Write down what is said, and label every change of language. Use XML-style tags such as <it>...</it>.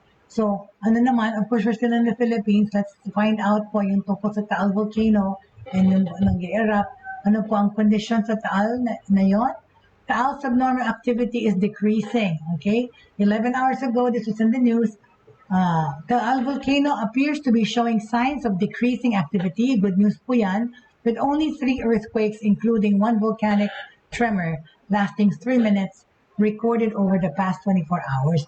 <en>So,</en> <tl>ano naman,</tl> <en>of course, we're still in the Philippines. Let's find out</en> <tl>po yung tungkol sa Taal Volcano and yung nag-erupt. Ano po ang condition sa Taal na yon?</tl> <en>Taal subnormal activity is decreasing, okay? 11 hours ago, this was in the news, The volcano appears to be showing signs of decreasing activity. Good news</en> <tl>po yan.</tl> <en>With only 3 earthquakes, including 1 volcanic tremor lasting 3 minutes, recorded over the past 24 hours.</en>